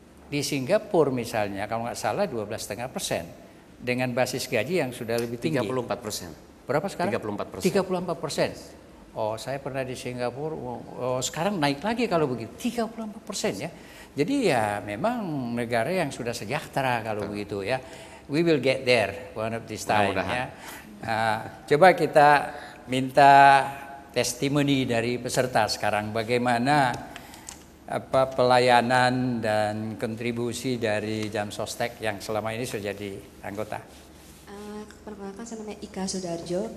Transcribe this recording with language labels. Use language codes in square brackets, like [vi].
[id] Di Singapura misalnya, kalau nggak salah 12,5%, dengan basis gaji yang sudah lebih tinggi. 34%. Berapa sekarang? 34%. 34%. Oh, saya pernah di Singapura. Sekarang naik lagi kalau begitu, 34% ya. Jadi ya memang negara yang sudah sejahtera kalau begitu ya. [en] We will get there one of this time ya. [id] Coba kita minta testimoni dari peserta sekarang, bagaimana pelayanan dan kontribusi dari jam sostek yang selama ini sudah jadi anggota. Perkenalkan, saya namanya Ika Sudarjo.